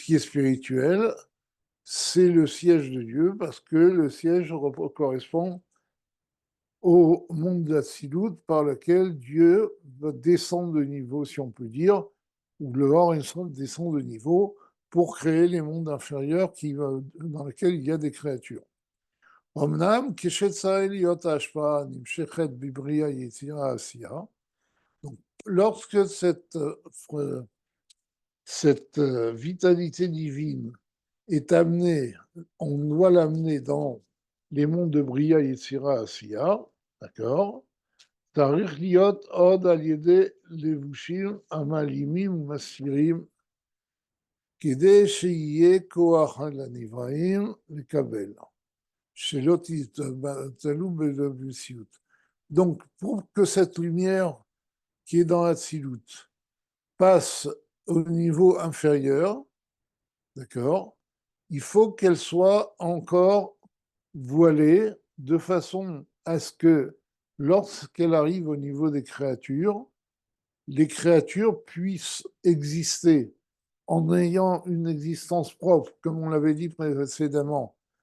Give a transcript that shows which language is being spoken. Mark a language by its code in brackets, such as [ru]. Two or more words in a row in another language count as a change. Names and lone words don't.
[fr] qui est spirituel, c'est le siège de Dieu, parce que le siège correspond au monde d'Atsilut par lequel Dieu va descendre de niveau, si on peut dire, ou le Or Ensof descend de niveau pour créer les mondes inférieurs dans lesquels il y a des créatures. [he] אמנם כשצריך להיות ההשפעה נמשכת בבריאה יצירה עשייה, [fr] donc lorsque cette vitalité divine est amenée, on doit l'amener dans les mondes de [he] בריאה יצירה עשיה, [fr] d'accord? [he] צריך להיות עוד על ידי לבושים המעלימים ומסתירים, כדי שיהיה כוח לנבראים לקבל. [fr] Donc, pour que cette lumière qui est dans Hatzilut passe au niveau inférieur, d'accord, il faut qu'elle soit encore voilée de façon à ce que lorsqu'elle arrive au niveau des créatures, les créatures puissent exister en ayant une existence propre, comme on l'avait dit précédemment.